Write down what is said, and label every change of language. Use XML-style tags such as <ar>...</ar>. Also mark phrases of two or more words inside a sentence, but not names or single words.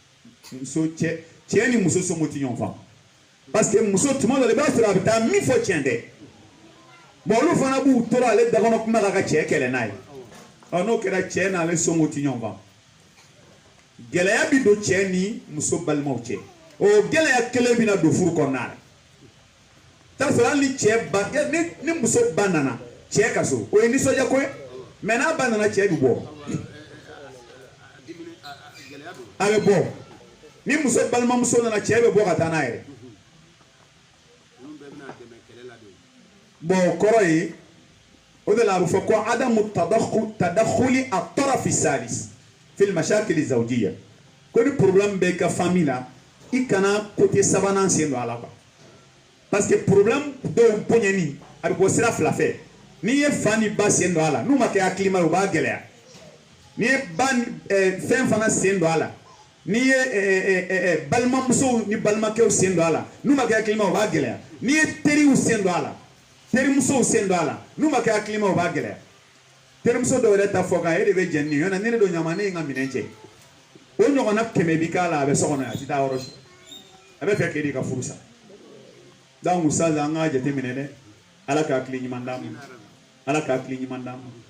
<bm>muso somɔgɔw tɛ ɲɔgɔn faamu</bm> <fr>parce que</fr> <bm>muso tuma dɔ la i b'a sɔrɔ a bɛ taa min fɔ tiɲɛ tɛ bon olu fana b'u tora ale dakɔnɔ kuma la ka cɛ kɛlɛ n'a ye n'o kɛra cɛ n'ale somɔgɔw tɛ ɲɔgɔn faamu gɛlɛya bi don cɛ ni muso balimaw cɛ o gɛlɛya kelen bɛ na don furu kɔnɔna la t'a sɔrɔ hali ni cɛ ba ni muso ba nana cɛ ka so o ye nisɔndiya ko ye mais n'a ba nana cɛ bɛ bɔ a bɛ bɔ ni muso balimamuso nana cɛ bɛ bɔ ka taa n'a yɛrɛ bon o kɔrɔ ye o de la a bɛ fɔ ko</bm> <ar>عدم تدخل الطرف الثالث في المشاكل الزوجية</ar> <bm>ko ni problème bɛ i ka famille la i kana côté sabanan sen don a la quoi</bm> <fr>parce que</fr> <bm>problème dɔw bonyani a bɛ bɔ sira fila fɛ n'i ye fa ni ba sen don a la n'u ma kɛ hakilima ye o b'a gɛlɛya n'i ye ba fɛn fana sen don a la n'i ye balimamusow ni balimakɛw sen don a la n'u ma kɛ hakilima o b'a gɛlɛya n'i ye teriw sen don a la terimusow sen don a la n'u ma kɛ hakilima o b'a gɛlɛya terimuso dɔw yɛrɛ ta fɔ kan e de bɛ jɛn ni yɔrɔ ne de don ɲama ne ye n ka minɛn cɛ o ɲɔgɔnna 100 bi k'a la a bɛ so kɔnɔ a tɛ taa yɔrɔ si a bɛ fɛ k'e de ka furu sa donc usaza an ka jateminɛ dɛ ala ka hakili ɲuman d'an ma ala ka hakili ɲuman d'an ma</bm>